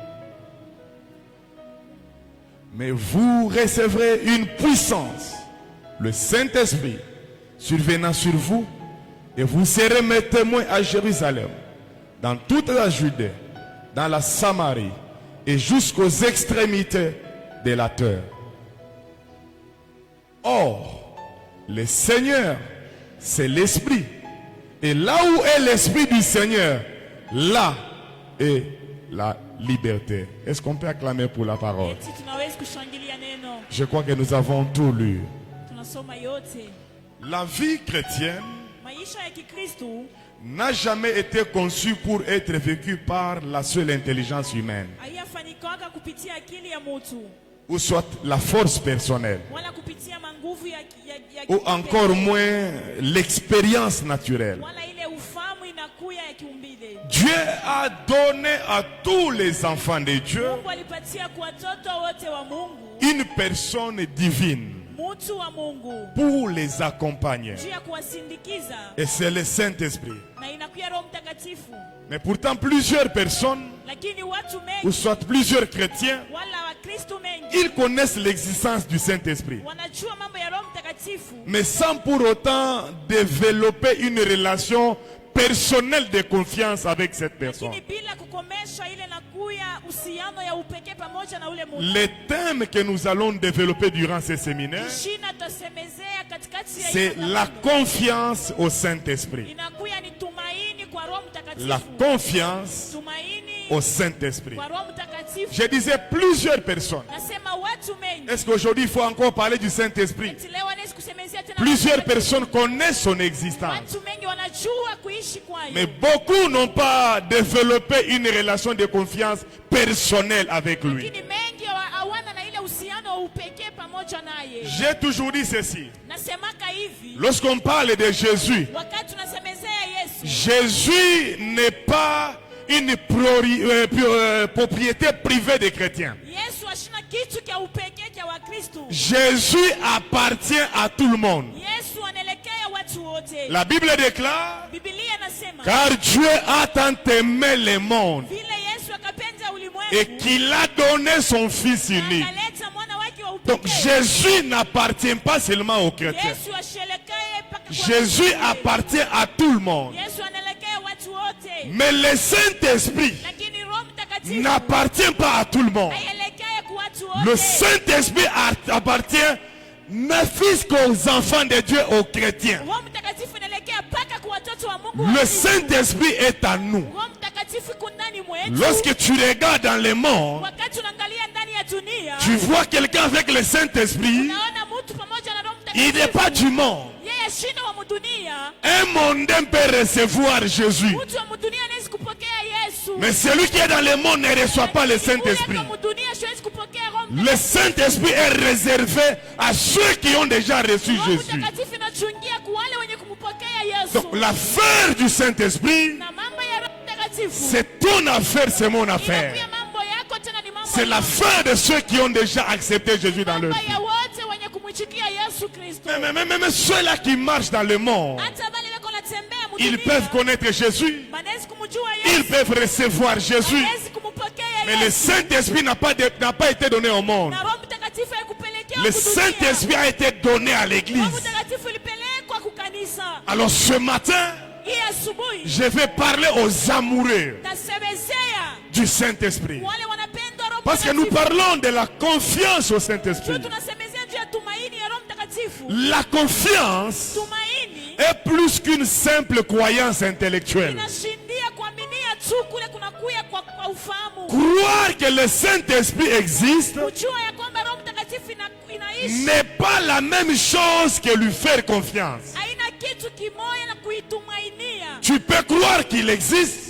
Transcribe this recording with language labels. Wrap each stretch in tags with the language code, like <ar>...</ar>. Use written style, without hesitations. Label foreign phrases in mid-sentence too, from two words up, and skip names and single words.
<fr>Mais vous recevrez une puissance, le Saint-Esprit, survenant sur vous, et vous serez mes témoins à Jérusalem, dans toute la Judée, dans la Samarie et jusqu'aux extrémités de la terre. Or, le Seigneur, c'est l'Esprit. Et là où est l'Esprit du Seigneur, là est la liberté. Est-ce qu'on peut acclamer pour la parole?</fr> <sw>Eti tunaweza kushangilia neno.</sw> <fr>Je crois que nous avons tout lu.</fr> <sw>Tunasoma yote.</sw> <fr>La vie chrétienne</fr> <sw>maisha ya Kikristo</sw> <fr>n'a jamais été conçu pour être vécu par la seule intelligence humaine,</fr> <sw>haiyafanyikaka kupitia akili ya mtu</sw> <fr>ou soit la force personnelle,</fr> <sw>wala kupitia manguvu ya</sw> <fr>ou encore moins l'expérience naturelle.</fr> <sw>wala ile ufahamu inakuya ya kiumbile.</sw> <fr>Dieu a donné à tous les enfants de Dieu</fr> <sw>Mungu alipatia kwa watoto wote wa Mungu</sw> <fr>une personne divine</fr> <sw>mtu wa Mungu</sw> <fr>pour les accompagner.</fr> <sw>juu ya kuwasindikiza,</sw> <fr>Et c'est le Saint-Esprit.</fr> <sw>na inakuya Roho Mtakatifu.</sw> <fr>Mais pourtant, plusieurs personnes,</fr> <sw>Lakini watu</sw> <fr>ou</fr> <sw>mengi</sw> <fr>soit plusieurs chrétiens,</fr> <sw>wala Wakristo mengi</sw> <fr>ils connaissent l'existence du Saint-Esprit,</fr> <sw>wanajua mambo ya Roho Mtakatifu,</sw> <fr>mais sans pour autant développer une relation personnelle de confiance avec cette personne.</fr> <sw>lakini bila kukomesha ile nakuya uhusiano ya upekee pamoja na ule mtu.</sw> <fr>Les thèmes que nous allons développer durant ces séminaires,</fr> <sw>Shina tasemezea katikati ya</sw> <fr>c'est</fr> <sw>hii</sw> <fr>la</fr> <sw>kongamano.</sw> <fr>confiance au Saint-Esprit.</fr> <sw>Inakuya ni tumaini kwa Roho Mtakatifu.</sw> <fr>La confiance</fr> <sw>Tumaini</sw> <fr>au Saint-Esprit.</fr> <sw>kwa Roho Mtakatifu.</sw> <fr>Je disais plusieurs personnes.</fr> <sw>Nasema watu mengi.</sw> <fr>Est-ce qu'aujourd'hui il faut encore parler du Saint-Esprit?</fr> <sw>Eti leo wanaweza kusemezea tena</sw> <fr>Plusieurs</fr> <sw>Roho Mtakatifu.</sw> <fr>personnes connaissent son existence,</fr> <sw>Watu mengi wanajua kuishi kwayo.</sw> <fr>mais beaucoup n'ont pas développé une relation de confiance personnelle avec lui.</fr> <sw>Lakini mengi hawana na ile uhusiano wa upekee pamoja naye.</sw> <fr>J'ai toujours dit ceci.</fr> <sw>Nasemaka hivi,</sw> <fr>Lorsqu'on parle de Jésus,</fr> <sw>wakati tunasemezea Yesu,</sw> <fr>Jésus n'est pas une propriété privée des chrétiens.</fr> <sw>Yesu ashina kitu kia upekee kia Wakristo.</sw> <fr>Jésus appartient à tout le monde.</fr> <sw>Yesu anaelekea watu wote.</sw> <fr>La Bible déclare,</fr> <sw>Biblia nasema</sw> <fr>car Dieu a tant aimé le monde</fr> <sw>vile Yesu akapenda ulimwengu</sw> <fr>et qu'il a donné son Fils unique.</fr> <sw>akaleta mwana wake wa</sw> <fr>Donc</fr> <sw>upekee.</sw> <fr>Jésus n'appartient pas seulement aux chrétiens.</fr> <sw>Yesu ashelekee paka kwa</sw> <fr>Jésus</fr> <sw>watu wote.</sw> <fr>appartient à tout le monde.</fr> <sw>Yesu anaelekea watu wote.</sw> <fr>Mais le Saint-Esprit</fr> <sw>Lakini Roho Mtakatifu</sw> <fr>n'appartient pas à tout le monde.</fr> <sw>haielekee kwa watu</sw> <fr>Le</fr> <sw>wote.</sw> <fr>Saint-Esprit appartient ne fût-ce qu'aux enfants de Dieu, aux chrétiens.</fr> <sw>Roho Mtakatifu inaelekea paka kwa watoto wa Mungu.</sw> <fr>Le</fr> <sw>waaminifu.</sw> <fr>Saint-Esprit est à nous.</fr> <sw>Roho Mtakatifu iko ndani mwetu.</sw> <fr>Lorsque tu regardes dans le monde,</fr> <sw>Wakati unaangalia ndani ya dunia,</sw> <fr>tu vois quelqu'un avec le Saint-Esprit,</fr> <sw>unaona mtu pamoja na Roho</sw> <fr>il n'est</fr> <sw>Mtakatifu.</sw> <fr>pas du monde.</fr> <sw>Yeye shina wa mudunia.</sw> <fr>Un mondain peut recevoir Jésus,</fr> <sw>Mtu wa mudunia anaweza kupokea Yesu.</sw> <fr>mais celui qui est dans le monde ne reçoit pas le Saint-Esprit.</fr> <sw>Ule kwa mudunia hawezi kupokea Roho</sw> <fr>Le</fr> <sw>Mtakatifu.</sw> <fr>Saint-Esprit est réservé à ceux qui ont déjà reçu</fr> <sw>Roho</sw> <fr>Jésus.</fr> <sw>Mtakatifu inachungia kwa wale wenye kumpokea Yesu.</sw> <fr>Donc l'affaire du Saint-Esprit,</fr> <sw>Na mambo ya Roho Mtakatifu</sw> <fr>c'est ton affaire, c'est mon affaire.</fr> <sw>inakuwa mambo yako tena ni mambo</sw> <fr>C'est</fr> <sw>yako.</sw> <fr>l'affaire de ceux qui ont déjà accepté Jésus dans leur</fr> <sw>Mambo</sw> <fr>vie.</fr> <sw>ya wote wenye kumwichikia Yesu Kristo.</sw> <fr>Mais ceux-là qui marchent dans le monde,</fr> <sw>Hata wale wako natembea</sw> <fr>ils</fr> <sw>mudunia.</sw> <fr>peuvent connaître Jésus,</fr> <sw>Wanaweza kumjua</sw> <fr>ils</fr> <sw>Yesu.</sw> <fr>peuvent recevoir Jésus,</fr> <sw>Wanaweza kumpokea</sw> <fr>mais le</fr> <sw>Yesu.</sw> <fr>Saint-Esprit n'a pas été donné au monde.</fr> <sw>Na Roho Mtakatifu haikupelekea</sw> <fr>Le</fr> <sw>kudunia.</sw> <fr>Saint-Esprit a été donné à</fr> <sw>Roho</sw> <fr>l'église.</fr> <sw>Mtakatifu ilipelekwa kukanisa.</sw> <fr>Alors ce matin,</fr> <sw>Hii asubuhi</sw> <fr>je vais parler aux amoureux</fr> <sw>tasemezea</sw> <fr>du Saint-Esprit.</fr> <sw>wale wanapenda Roho</sw> <fr>Parce que nous</fr> <sw>Mtakatifu.</sw> <fr>parlons de la confiance au</fr> <sw>Juu</sw> <fr>Saint-Esprit.</fr> <sw>tunasemezea juu ya tumaini ya Roho Mtakatifu.</sw> <fr>La confiance</fr> <sw>Tumaini</sw> <fr>est plus qu'une simple croyance intellectuelle.</fr> <sw>inashindia kuaminia tu kule kunakuya kwa ufahamu.</sw> <fr>Croire que le Saint-Esprit existe</fr> <sw>Kujua ya kwamba Roho Mtakatifu inaishi</sw> <fr>n'est pas la même chose que lui faire confiance.</fr> <sw>haina kitu kimoja na kuitumainia.</sw> <fr>Tu peux croire qu'il existe,</fr>